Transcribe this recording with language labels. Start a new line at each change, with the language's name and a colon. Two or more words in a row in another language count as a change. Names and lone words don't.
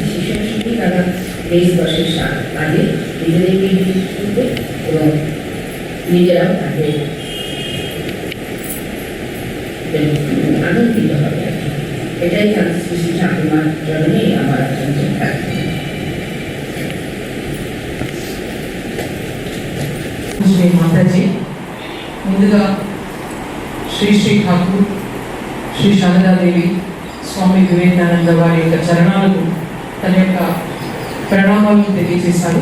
Bangla: সেসব শিখে তারা দেশবর্ষের কাজে নিজেদেরকে ইউজ করবে এবং নিজেরাও তাদের আনন্দিত হবে। এটাই শ্রী শ্রী ঠাকুমার চরণেই আমার অত্যন্ত
Telugu: శ్రీ మాతాజీ ముందుగా శ్రీ శ్రీ ఠాకూర్ శ్రీ శారదాదేవి స్వామి వివేకానంద వారి యొక్క చరణాలకు తన యొక్క ప్రణామాలను తెలియజేశారు.